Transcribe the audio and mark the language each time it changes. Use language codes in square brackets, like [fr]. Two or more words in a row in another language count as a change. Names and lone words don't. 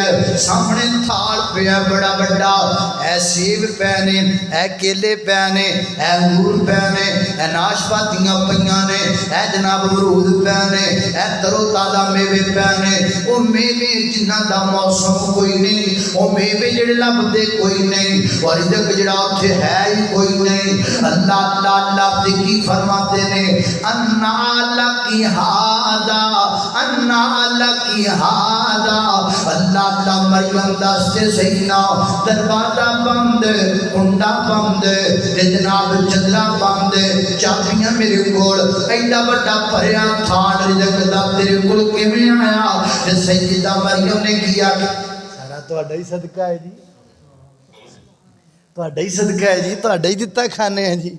[pa] سامنے تھال پیا بڑا بڑا، اے سیب پئے نے، اے کیلے پئے نے، اے انگور پئے نے، اے ناشپاتیاں پئیاں نے، اے جناب امرود پئے نے، اے تر و تازہ میوے پئے نے. او میوے جنہاں دا موسم کوئی نہیں، او میوے جیہڑے لبھدے کوئی نہیں، اور رزق جیہڑا اوتھے ہے ہی کوئی نہیں. اللہ اللہ اللہ تے کی فرماتے نے, [ar] أنى لك هذا، أنى لك هذا. [pa] اللہ اللہ مریم دستے صحیح نا، دروازہ بند، کنڈا بند، جناب چدرا بند، چابیاں میرے کول، ایڈا بڑا بھریا تھال رزق دا تیرے کول کویں آیا. تے سیدہ مریم نے کیا، سارا تہاڈا ہی صدقہ ہے جی، تہاڈا ہی صدقہ ہے جی، تہاڈا ہی دتا کھانے ہیں جی.